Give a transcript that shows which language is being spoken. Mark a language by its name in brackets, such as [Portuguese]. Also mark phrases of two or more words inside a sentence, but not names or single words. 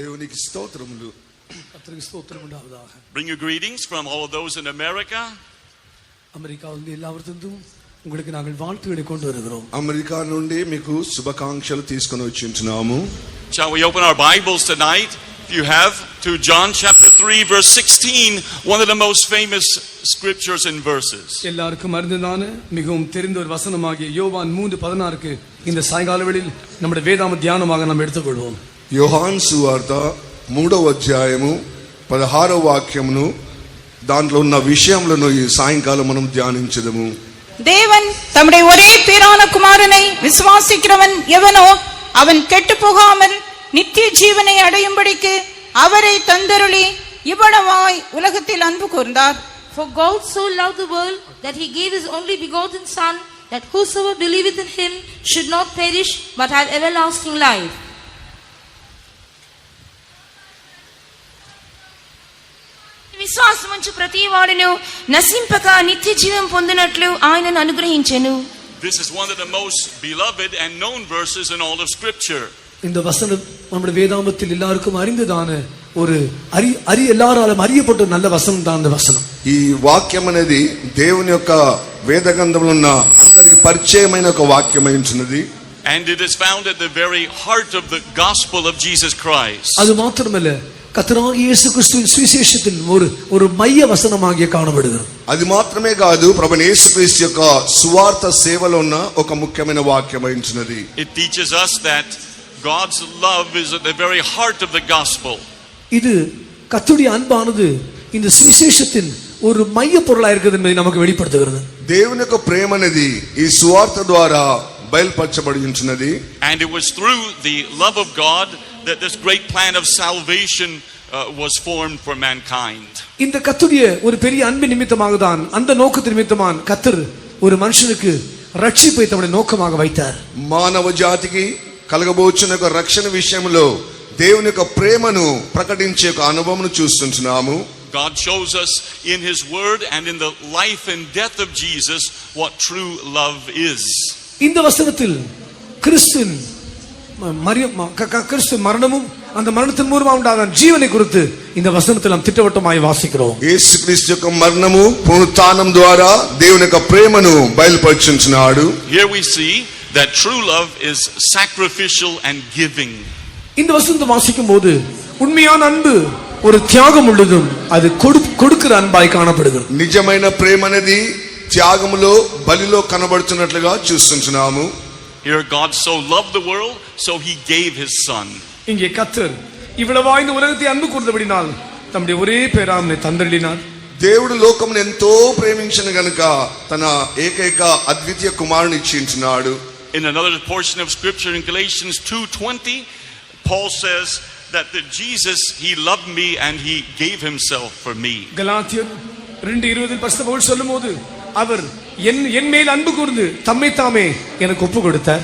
[Telugu] దేవునికి స్తోత్రములు. [Tamil] கர்த்தருக்கு ஸ்தோத்திரம் உண்டாவதாக. [English] Bring your greetings from all of those in America. [Tamil] அமெரிக்காவிலிருந்து எல்லாவற்றிலும் உங்களுக்கு நாங்கள் வாழ்த்துக்களை கொண்டு வருகிறோம். [Telugu] అమెరికా నుండి మీకు శుభాకాంక్షలు తీసుకొని వచ్చింటున్నాము. [English] Shall we open our Bibles tonight? If you have, to John chapter 3 verse 16, one of the most famous scriptures and verses. [Tamil] எல்லாருக்கும் அறிந்ததான மிகவும் தெரிந்த ஒரு வசனமாகிய யோவான் 3:16க்கு இந்த சாயங்கால வேளையில் நம்முடைய வேதாம தியானமாக நாம் எடுத்துக்கொள்வோம். [Telugu] యోహాను సువార్త 3వ అధ్యాయము 16వ వాక్యమును దాంట్లో ఉన్న విషయములను ఈ సాయంకాలం మనం ధ్యానించదము. [Tamil] தேவன் தம்முடைய ஒரே பேரான குமாரனை விசுவாசிக்கிறவன் எவனோ அவன் கெட்டு போகாமல் நித்திய ஜீவனை அடையும்படிக்கு அவரை தந்தருளி இவ்வளவாய் உலகத்தில் அன்பு கூர்ந்தார். [English] For God so loved the world that he gave his only begotten Son, that whosoever believeth in him should not perish but have everlasting life. [Telugu] విశ్వాసముంచు ప్రతి వాడును నశింపక నిత్య జీవం పొందినట్లు ఆయనను అనుగ్రహించెను. [English] This is one of the most beloved and known verses in all of scripture. [Tamil] இந்த வசனம் நம்முடைய வேதாமத்தில் எல்லாருக்கும் அறிந்ததான ஒரு எல்லாராலும் அறியப்பட்ட நல்ல வசனம் தான் இந்த வசனம். [Telugu] ఈ వాక్యం అనేది దేవుని యొక్క వేద గ్రంథంలో ఉన్న అందరికి పరిచయమైన ఒక వాక్యమై ఉంటున్నది. [English] And it is found at the very heart of the gospel of Jesus Christ. [Tamil] அது மாத்திரமல்ல, கர்த்தராகிய இயேசு கிறிஸ்துவின் சுவிசேஷத்தின் ஒரு மைய வசனமாக காணப்படுகிறது. [Telugu] అది మాత్రమే కాదు, ప్రభువైన యేసుక్రీస్తు యొక్క సువార్త సేవలో ఉన్న ఒక ముఖ్యమైన వాక్యమై ఉంటున్నది. [English] It teaches us that God's love is at the very heart of the gospel. [Tamil] இது கர்த்தருடைய அன்பானது இந்த சுவிசேஷத்தின் ஒரு மைய பொருளாக இருக்குது என்பதை நமக்கு வெளிப்படுத்துகிறது. [Telugu] దేవుని యొక్క ప్రేమ అనేది ఈ సువార్త ద్వారా బయలుపరచబడి ఉంటున్నది. [English] And it was through the love of God that this great plan of salvation was formed for mankind. [Tamil] இந்த கர்த்தருடைய ஒரு பெரிய அன்பு நிமித்தமாக தான், அந்த நோக்கத்தின் நிமித்தமாக கர்த்தர் ஒரு மனுஷனுக்கு ரட்சிப்பை தம்முடைய நோக்கமாக வைத்தார். [Telugu] మానవ జాతికి కలగబోచున్న ఒక రక్షణ విషయంలో దేవుని యొక్క ప్రేమను ప్రకటించే ఒక అనుభవమును చూస్తుంటున్నాము. [English] God shows us in his word and in the life and death of Jesus what true love is. [Tamil] இந்த வசனத்தில் கிறிஸ்து மரணமும் அந்த மரணத்தின் மூலமாக உண்டான ஜீவனை குறித்து இந்த வசனத்தில் நாம் திட்டவட்டமாய் வாசிக்கிறோம். [Telugu] యేసుక్రీస్తు యొక్క మరణము పునరుత్థానం ద్వారా దేవుని యొక్క ప్రేమను బయలుపరుచుచున్నాడు. [English] Here we see that true love is sacrificial and giving. [Tamil] இந்த வசனத்தை வாசிக்கும் போது உண்மையான அன்பு ஒரு தியாகம் உள்ளதும் அது கொடுக்கிற அன்பாய் காணப்படுகிறது. [Telugu] నిజమైన ప్రేమ అనేది త్యాగములో బలిలో కనబడుతున్నట్లుగా చూస్తున్నాము. [English] Here God so loved the world, so he gave his son. [Tamil] இங்கே கர்த்தர் இவ்வளவாய் இந்த உலகத்தை அன்பு கூர்ந்தபடினால் தம்முடைய ஒரே பேரானவரை தந்தருளினார். [Telugu] దేవుడు లోకమును ఎంతో ప్రేమించిన గనుక తన ఏకైక అద్వితీయ కుమారుని ఇచ్చించున్నాడు. [English] In another portion of scripture in Galatians 2:20, Paul says that Jesus, he loved me and he gave himself for me. [Tamil] கலாத்தியர் 2:20 பரிசுத்த பவுல் சொல்லும்போது அவர் என் மேல் அன்பு கூர்ந்து தம்மை தாமே எனக்கு ஒப்பு கொடுத்தார்.